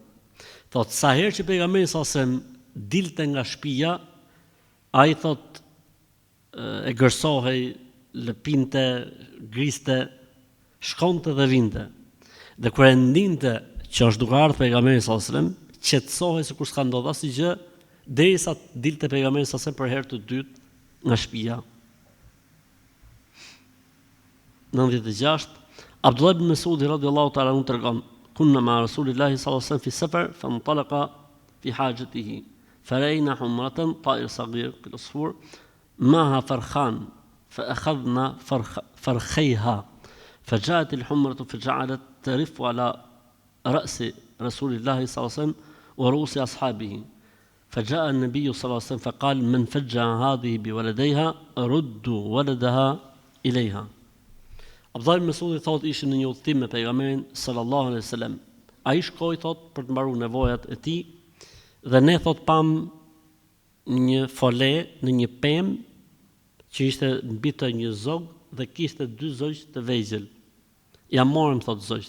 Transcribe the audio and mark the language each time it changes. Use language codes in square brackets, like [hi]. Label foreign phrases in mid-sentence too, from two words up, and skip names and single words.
[sq] Thot sa herë që pejgamberi [ar] صلى الله عليه وسلم [sq] dilte nga shtëpia, ai thot e gërsohej, lëpinte, griste, shkonte dhe vinte. Dhe kur e ndinte që është duke ardhur pejgamberi [ar] صلى الله عليه وسلم, [sq] qetësohej sikur s'ka ndodhur asgjë, derisa dilte pejgamberi [ar] صلى الله عليه وسلم [sq] për herë të dytë nga shtëpia. 96. Abdullah ibn Mas'ud [ar] رضي الله تعالى عنه [sq] tregon: [ar] كنا مع رسول الله صلى الله عليه وسلم في سفر فانطلق لحاجته فرأينا حمرة طائر صغير كالعصفور معها فرخان فأخذنا فرخيها فجاءت الحمرة فجعلت ترف على رأس رسول الله صلى الله عليه وسلم ورؤوس أصحابه فجاء النبي صلى الله عليه وسلم فقال من فجع هذه بولديها ردوا ولدها إليها. [sq] Abdullah ibn Mas'udi thot ishim në një udhtim me pejgamberin [ar] صلى الله عليه وسلم. [sq] Ai shkoi thot për të mbaruar nevojat e tij dhe ne thot pam një fole në një pemë që ishte mbi të një zog dhe kishte dy zogj të vegjël. Ja morëm thot zogjt.